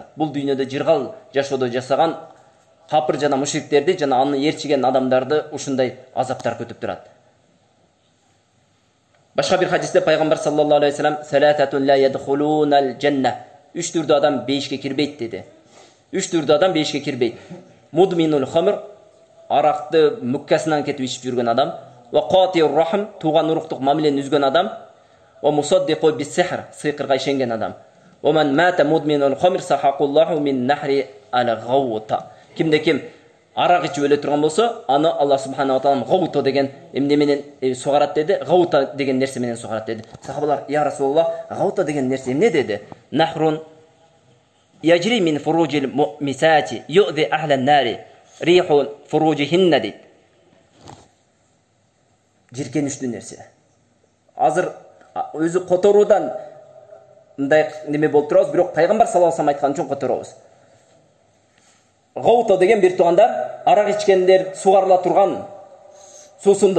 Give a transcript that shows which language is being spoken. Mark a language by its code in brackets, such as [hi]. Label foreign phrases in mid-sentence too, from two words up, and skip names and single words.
[ky] Бул дүйнөдө жыргал жашоодо жасаган капыр жана мушриктерди жана аны ээрчиген адамдарды ушундай азаптар күтүп турат. Башка бир хадисте пайгамбар [ar] صلى الله عليه وسلم ثلاثة لا يدخلون الجنة. [ky] 3 түрдүү адам бейишке кирбейт деди. 3 түрдүү адам бейишке кирбейт. [ar] مدمن الخمر, [ky] аракты муккасынан кетип ичип жүргөн адам, [ar] وقاطع الرحم, [ky] туган уруктук мамилени үзгөн адам, [ar] ومصدق بالسحر, [ky] сыйкырга ишенген адам. [ar] ومن مات مدمن الخمر سقاه الله من نهر الغوطة. [ky] Кимде ким арак ичип өлө турган болсо, аны [ar] الله سبحانه وتعالى [ky] гаута деген эмне менен сугарат деди. Гаута деген нерсе менен сугарат деди. Сахабалар: [ar] "يا رسول الله, [ky] гаута деген нерсе эмне?" деди. [ar] "نهر يجري من فروج المومسات يؤذي أهل النار ريح فروجهن" [ky] дейт. Жиркеништүү нерсе. Азыр өзү которуудан мындай неме болуп турабыз, бирок пайгамбар [ar] صلى الله عليه وسلم [ky] айткан үчүн которобуз. Гаута деген бир туугандар, арак ичкендер сугарыла турган суусундук.